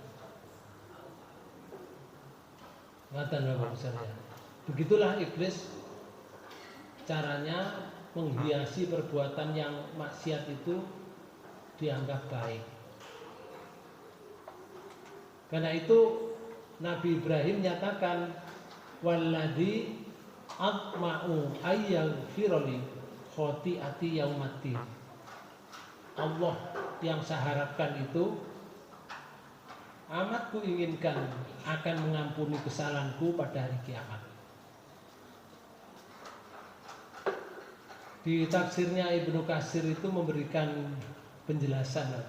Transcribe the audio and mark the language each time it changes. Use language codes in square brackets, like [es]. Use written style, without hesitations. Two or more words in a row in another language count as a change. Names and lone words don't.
[id] Begitulah iblis caranya menghiasi perbuatan yang maksiat itu dianggap baik. Karena itu Nabi Ibrahim nyatakan, [ar] والذي أطمع أن يغفر لي خطيئتي يوم الدين. [id] Allah yang saya harapkan itu amat ku inginkan akan mengampuni kesalahanku pada hari kiamat. Di tafsirnya Ibnu Katsir itu memberikan penjelasan.